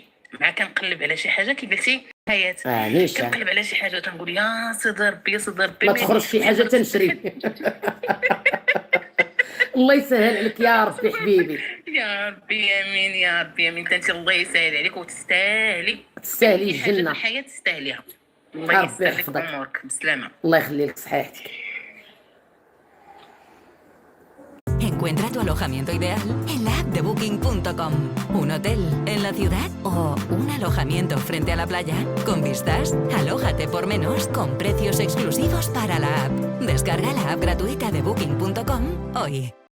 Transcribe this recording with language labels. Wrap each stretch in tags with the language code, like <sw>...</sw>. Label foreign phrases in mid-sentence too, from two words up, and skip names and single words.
<ar>مع كنقلب على شي حاجه كي قلتي حياه، كنقلب على شي حاجه وتنقول يا سيدي ربي يا سيدي ربي ما تخرج شي حاجه تنشري الله يسهل عليك يا ربي حبيبي. يا ربي امين يا ربي امين. انت الله يسهل عليك وتستاهلي. تستاهلي أي حاجة في الجنه. الحياه تستاهليها. ربي الله يسهل لك يحفظك. امورك بسلامه. الله يخليك صحيحتك.</ar> <es>Encuentra tu alojamiento ideal en la app de Booking.com. Un hotel en la ciudad o un alojamiento frente a la playa. Con vistas, alójate por menos con precios exclusivos para la app. Descarga la app gratuita de Booking.com hoy.</es>